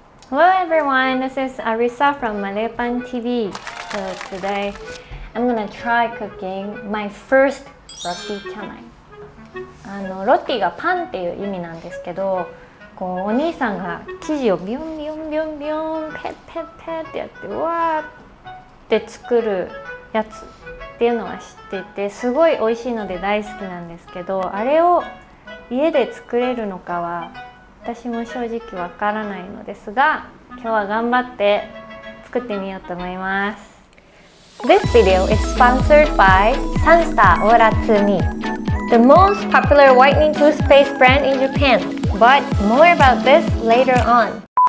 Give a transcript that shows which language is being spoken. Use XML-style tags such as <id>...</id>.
<en>Hello everyone, this is Arisa from MalayPanTV. So today I'm gonna try cooking my first Roti Canai.</en> <ja>ロティがパンっていう意味なんですけど、こうお兄さんが生地をビヨンビヨンビヨンビヨンペッペッペッってやってうわーって作るやつっていうのは知っていて、すごい美味しいので大好きなんですけど、あれを家で作れるのかは私も正直わからないのですが、今日は頑張って作ってみようと思います。</ja> <en>This video is sponsored by Sunstar Ora2, the most popular whitening toothpaste brand in Japan. But more about this later on.</en>